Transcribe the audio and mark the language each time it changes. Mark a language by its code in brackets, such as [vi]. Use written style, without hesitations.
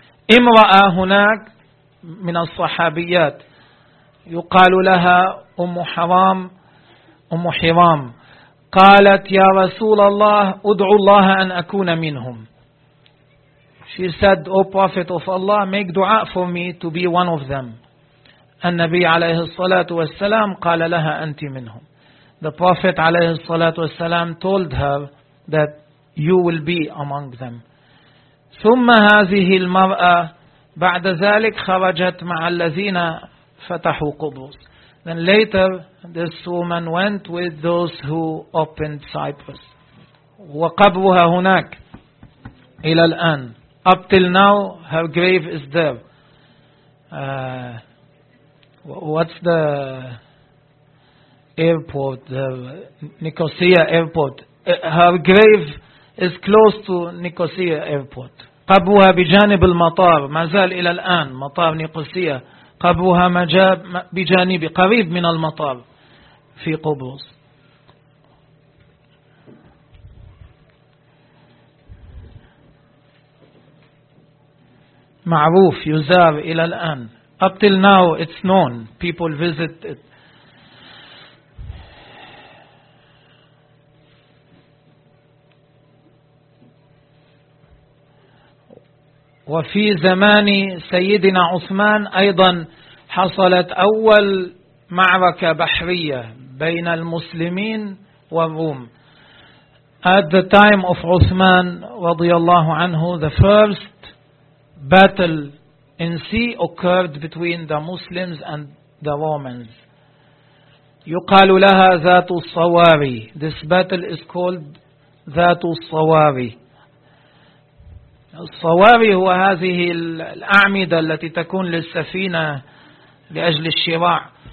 [ar] امرأة هناك من الصحابيات يقال لها أم حرام أم حرام قالت يا رسول الله أدعو الله أن أكون منهم. [en] She said, O Prophet of Allah, make dua for me to be one of them. [ar] النبي عليه الصلاة والسلام قال لها أنت منهم. [en] The Prophet [ar] عليه الصلاة والسلام [en] told her that you will be among them. [ar] ثم هذه المرأة بعد ذلك خرجت مع الذين فتحوا قبرص. [en] Then later, this woman went with those who opened Cyprus. [ar] وقبرها هناك إلى الآن. [en] Up till now, her grave is there. What's the airport? The Nicosia airport. Her grave is close to Nicosia airport. [ar] قبرها بجانب المطار. ما زال إلى الآن. مطار نيقوسيا. قبرها مجاب بجانب قريب من المطار في قبرص. معروف يزار إلى الآن. [en] Up till now it's known. People visit it. [ar] وفي زمان سيدنا عثمان أيضا حصلت أول معركة بحرية بين المسلمين والروم. [en] At the time of Uthman [ar] رضي الله عنه, [en] the first battle in sea occurred between the Muslims and the Romans. [ar] يقال لها ذات الصواري. [en] This battle is called ذات الصواري. [ar] الصواري هو هذه الأعمدة التي تكون للسفينة لأجل الشراع.